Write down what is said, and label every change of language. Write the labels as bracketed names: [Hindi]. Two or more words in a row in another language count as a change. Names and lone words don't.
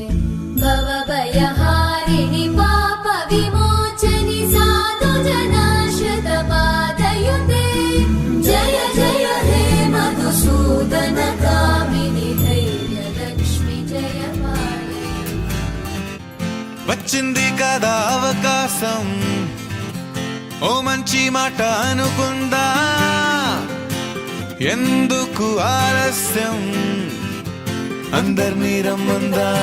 [Sanskrit] भवभयहारिणि पापविमोचनि साधुजनाश्रित पादयुते जय जय हे मधुसूदन कामिनि धैर्यलक्ष्मि जय पालय [Telugu] వచ్చింది కదా అవకాశం ఓ మంచి మాట అనుకుందా ఎందుకు ఆలస్యం అందర్నీ రమ్మందా